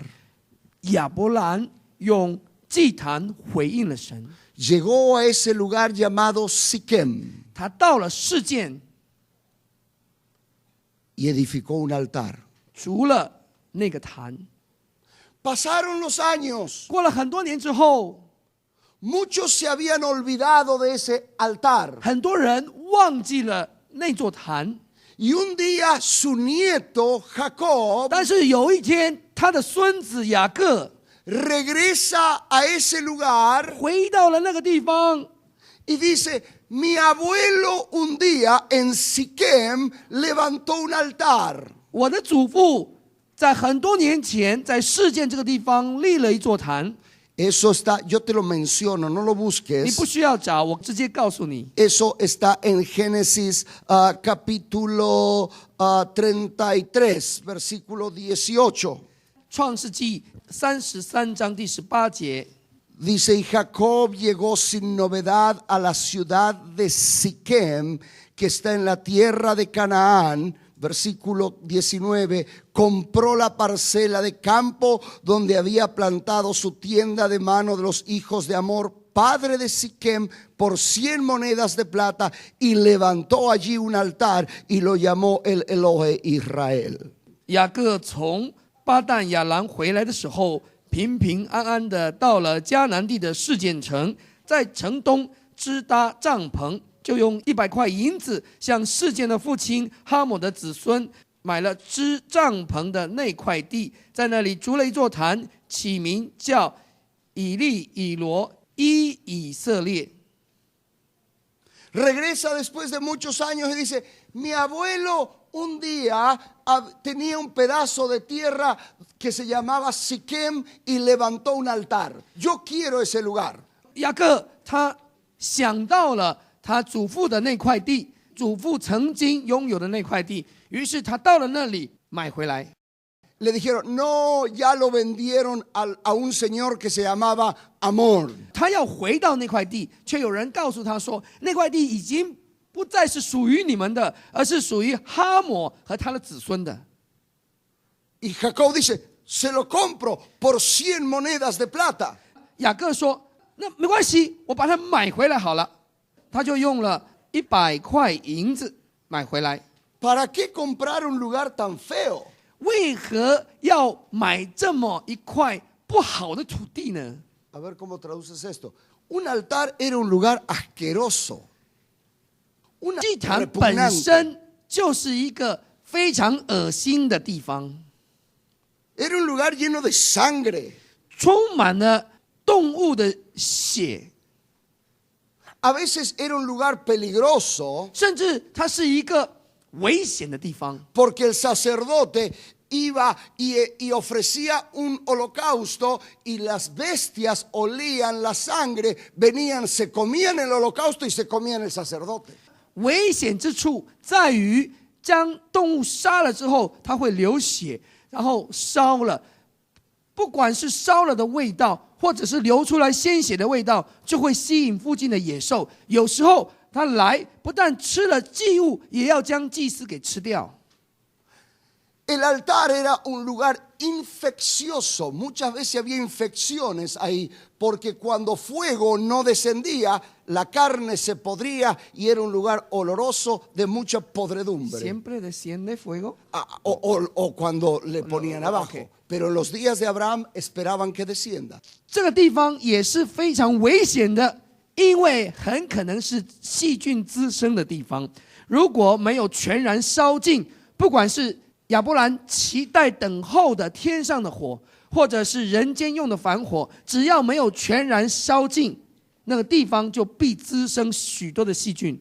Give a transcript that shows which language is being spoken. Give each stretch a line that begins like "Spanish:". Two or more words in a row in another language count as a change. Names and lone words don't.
Chinese: 亚伯兰用祭坛回应了神，
Spanish: Llegó a ese lugar llamado Siquem
Chinese: 他到了示剑，
Spanish: y edificó un altar.
Chinese: 除了那个坛。
Spanish: Pasaron los años.
Chinese: 过了很多年之后，
Spanish: Muchos se habían olvidado de ese altar.
Chinese: 很多人忘记了那座坛。
Spanish: Y un día su nieto Jacob
Chinese: 但是有一天， 他的孙子雅各
Spanish: regresa a ese lugar
Chinese: 回到了那个地方，
Spanish: y dice, mi abuelo un día en Siquem levantó un altar.
Chinese: 我的祖父在很多年前在示剑这个地方立了一座坛。
Spanish: Eso está, yo te lo menciono, no lo
Chinese: 你
Spanish: busques.
Chinese: 不需要找，我直接告诉你。
Spanish: Eso está en Génesis capítulo 33, versículo 18.
Chinese: 创世纪33章第18节，
Spanish: Dice, y Jacob llegó sin novedad a la ciudad de Siquem, que está en la tierra de Canaán. Versículo 19, compró la parcela de campo donde había plantado su tienda de mano de los hijos de Amor, padre de Siquem, por 100 monedas de plata, y levantó allí un altar y lo llamó el Elohe Israel.
Chinese: 雅各从巴旦亚兰回来的时候，平平安安的到了迦南地的示剑城，在城东支搭帐篷，就用100块银子向示剑的父亲哈姆的子孙买了支帐篷的那块地，在那里筑了一座坛，起名叫以利以罗伊以色列。
Spanish: Regresa después de muchos años y dice, mi abuelo un día tenía un pedazo de tierra que se llamaba Siquem y levantó un altar. Yo quiero ese lugar.
Chinese: 雅各他想到了他祖父的那块地，祖父曾经拥有的那块地，于是他到了那里买回来。
Spanish: Le dijeron, no, ya lo vendieron a un señor que se llamaba Amor.
Chinese: 他要回到那块地，却有人告诉他说，那块地已经不再是属于你们的，而是属于哈抹和他的子孙的。
Spanish: Y Jacob dice, se lo compro por 100 monedas de plata.
Chinese: 雅各说：“那没关系，我把它买回来好了。” 他就用了100块银子买回来。
Spanish: ¿Para qué comprar un lugar tan feo?
Chinese: 为何要买这么一块不好的土地呢？
Spanish: A ver cómo traduces esto. Un altar era un lugar asqueroso.
Chinese: 祭坛本身就是一个非常恶心的地方，
Spanish: Era un lugar lleno de sangre.
Chinese: 充满了动物的血，
Spanish: A veces era un lugar peligroso
Chinese: 甚至它是一个危险的地方，
Spanish: porque el sacerdote iba y ofrecía un holocausto y las bestias olían la sangre, venían, se comían el holocausto y se comían el sacerdote.
Chinese: 危险之处在于将动物杀了之后，它会流血，然后烧了。不管是烧了的味道，或者是流出来鲜血的味道，就会吸引附近的野兽。有时候它来，不但吃了祭物，也要将祭司给吃掉。
Spanish: El altar era un lugar infeccioso. Muchas veces había infecciones ahí porque cuando fuego no descendía, la carne se podría y era un lugar oloroso de mucha podredumbre. Siempre desciende fuego. O cuando le ponían abajo. Okay. Pero en los días de Abraham esperaban que descienda.
Chinese: 这个地方也是非常危险的，因为很可能是细菌滋生的地方。如果没有全然烧尽，不管是亚伯兰期待等候的天上的火，或者是人间用的凡火，只要没有全然烧尽，那个地方就必滋生许多的细菌。